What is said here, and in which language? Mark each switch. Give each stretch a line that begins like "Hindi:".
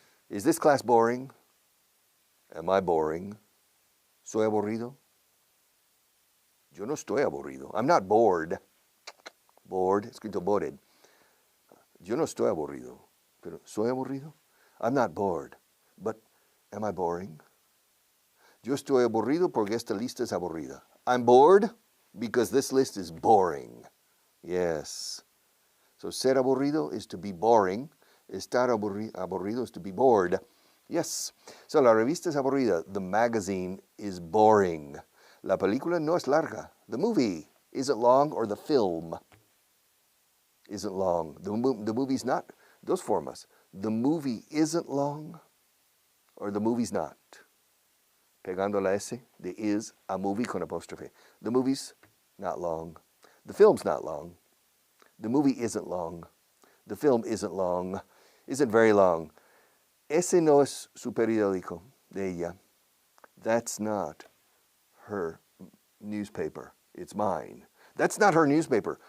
English: Is this class boring? Am I boring?
Spanish: ¿Soy aburrido? Yo no estoy aburrido.
English: I'm not bored.
Spanish: Bored, escrito bored. Yo no estoy aburrido. Pero ¿soy aburrido?
English: I'm not bored. But am I boring?
Spanish: Yo estoy aburrido porque esta lista es aburrida.
English: I'm bored because this list is boring. Yes. So
Spanish: ser aburrido
English: is to be boring.
Spanish: Estar aburrido
English: is to be bored. Yes.
Spanish: So la revista es aburrida.
English: The magazine is boring.
Spanish: La película no es larga.
English: The movie isn't long, or the film isn't long. The movie's not.
Spanish: Dos formas.
English: The movie isn't long, or the movie's not.
Spanish: Pegando la S,
English: the is, a movie con apostrophe. The movie's not long. The film's not long. The movie isn't long. The film isn't long. Isn't very long.
Spanish: Ese no es su periódico de ella.
English: That's not her newspaper. It's mine. That's not her newspaper.